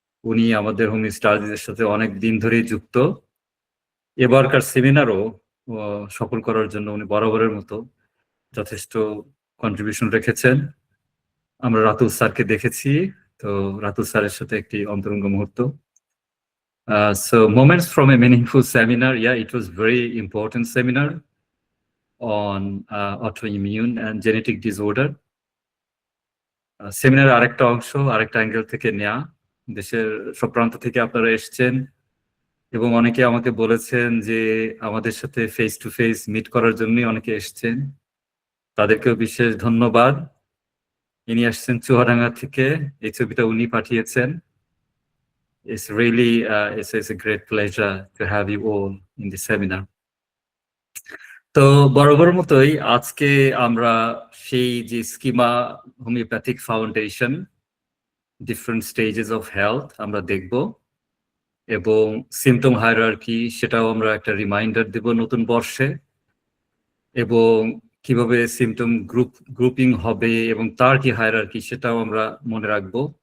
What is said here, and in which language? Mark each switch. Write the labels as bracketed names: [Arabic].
[Bangla] উনি আমাদের হোম স্টাডিজের সাথে অনেক দিন ধরেই যুক্ত। এবারকার সেমিনারও সফল করার জন্য উনি বরাবরের মতো যথেষ্ট কন্ট্রিবিউশন রেখেছেন। আমরা রাতুল স্যারকে দেখেছি, তো রাতুল স্যারের সাথে একটি অন্তরঙ্গ মুহূর্ত। [English] So moments from a meaningful seminar. Yeah, it was very important seminar on autoimmune and genetic disorder. [Bangla] Seminar আরেকটা অংশ আরেকটা অ্যাঙ্গেল থেকে নেয়া। দেশের সব প্রান্ত থেকে আপনারা এসছেন এবং অনেকে আমাকে বলেছেন যে আমাদের সাথে ফেস টু ফেস মিট করার জন্যই অনেকে এসছেন। তাদেরকেও বিশেষ ধন্যবাদ। ইনি আসছেন চুয়াডাঙ্গা থেকে, এই ছবিটা উনি পাঠিয়েছেন। [English] It's really it's a great pleasure to have you all in the seminar. [Bangla] তো বরাবর মতোই আজকে আমরা সেই যে schema homeopathic foundation different stages of health আমরা দেখব এবং সিমটম হায়ারার্কি সেটাও আমরা একটা রিমাইন্ডার দেব নতুন বর্ষে, এবং কিভাবে সিমটম গ্রুপিং হবে এবং তার কি হায়ারার্কি সেটাও আমরা মনে রাখবো।